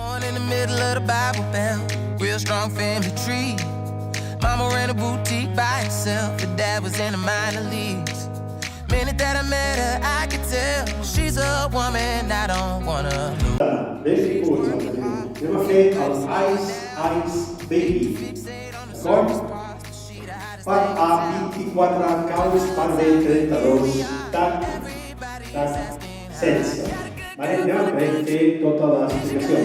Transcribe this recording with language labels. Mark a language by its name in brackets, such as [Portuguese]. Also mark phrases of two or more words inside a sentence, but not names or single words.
[English] in the middle of the Bible Belt, real strong family tree. Mama ran a boutique by herself, her dad was in the minor leagues. Minute that I met her, I could tell she's a woman I don't wanna lose. [Catalan] Benvinguts al Tenim. Anem a fer el Ice Baby, d'acord? Per A24 caus per B32, tac, tac, sense. Anem a fer tota l'explicació.